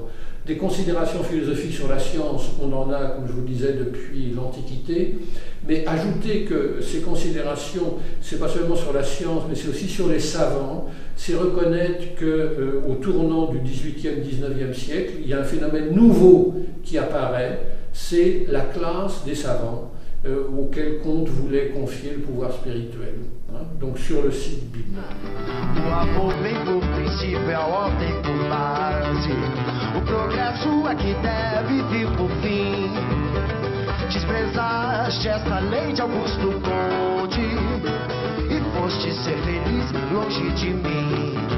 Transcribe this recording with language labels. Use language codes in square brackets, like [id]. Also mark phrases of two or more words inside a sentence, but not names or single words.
[fr] Des considérations philosophiques sur la science, on en a, comme je vous disais, depuis l'Antiquité, mais ajoutez que ces considérations, c'est pas seulement sur la science, mais c'est aussi sur les savants, c'est reconnaître qu'au tournant du XVIIIe, XIXe siècle, il y a un phénomène nouveau qui apparaît, c'est la classe des savants, auquel Comte voulait confier le pouvoir spirituel. Hein, donc sur le site Bibnum. [pt] O amor vem por princípio, é a ordem por base. O progresso é que deve vir por fim. Desprezaste essa lei de Augusto Comte e foste ser feliz longe de mim.